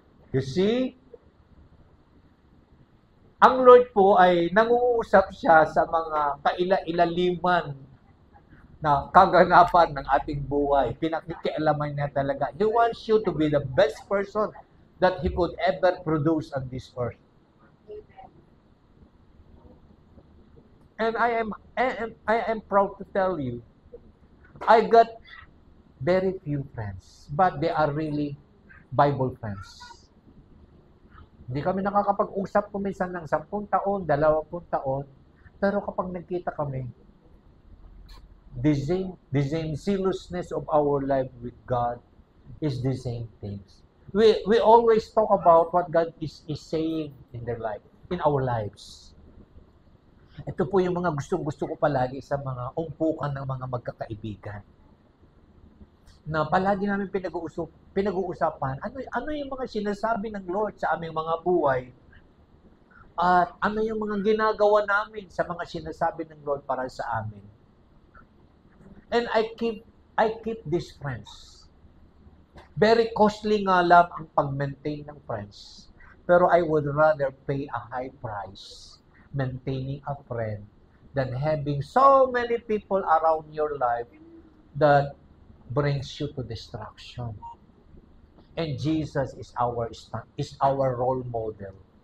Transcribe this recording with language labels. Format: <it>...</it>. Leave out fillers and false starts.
<en>You see?</en> <tl>Ang Lord po ay nanguusap siya sa mga kaila-ilaliman na kaganapan ng ating buhay. Pinakikialaman niya talaga.</tl> <en>He wants you to be the best person that He could ever produce on this earth. And I am proud to tell you, I got very few friends, but they are really Bible friends.</en> <tl>Hindi kami nakakapag-usap kuminsan ng 10 taon, 20 taon, pero kapag nagkita kami,</tl> <en>the same zealousness of our life with God is the same things. We always talk about what God is saying in their life, in our lives.</en> <tl>Ito po yung mga gustong-gusto ko palagi sa mga umpukan ng mga magkakaibigan. Na palagi namin pinag-uusapan, ano yung mga sinasabi ng Lord sa aming mga buhay, at ano yung mga ginagawa namin sa mga sinasabi ng Lord para sa amin.</tl> <en>And I keep these friends. Very costly</en> <tl>nga lang ang pag-maintain ng friends.</tl> <en>Pero I would rather pay a high price maintaining a friend than having so many people around your life that brings you to destruction. And Jesus is our role model.</en>